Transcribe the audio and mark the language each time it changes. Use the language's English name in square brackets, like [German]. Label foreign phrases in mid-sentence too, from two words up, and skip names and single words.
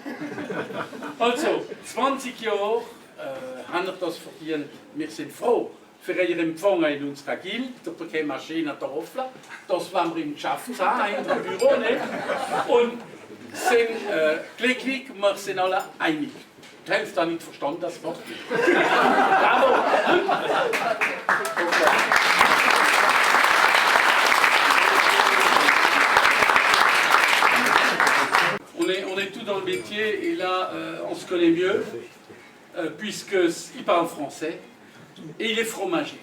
[German] Also, 20 Jahre haben wir das verdient. Wir sind froh für Ihren Empfang in unserer Guilde. Da bekommen wir schöne Tafeln. Das wollen wir im Geschäft sein, in unserem Büro. Ne? Und sind glücklich, wir sind alle einig. Die Hälfte hat nicht verstanden, das macht nicht. Bravo! [French] On est tous dans le métier et là on se connaît mieux puisqu'il parle français et il est fromager.